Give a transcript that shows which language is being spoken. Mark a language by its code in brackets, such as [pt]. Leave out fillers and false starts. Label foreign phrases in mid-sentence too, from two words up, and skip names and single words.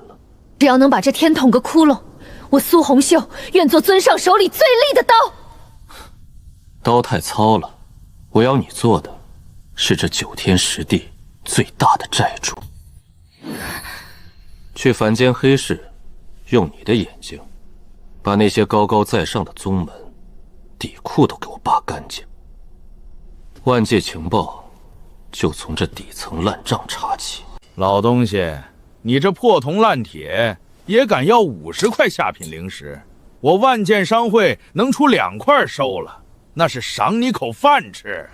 [zh] 只要能把這天捅個窟窿，我蘇紅秀願做尊上手裡最利的刀。刀太糙了，我要你做的是這9天10地最大的債主。去凡間黑市，用你的眼睛，把那些高高在上的宗門底褲都給我扒乾淨。萬界情報就從這底層爛賬查起。老東西，你這破銅爛鐵也敢要50塊下品靈石？我萬劍商會能出2塊收了，那是賞你口飯吃。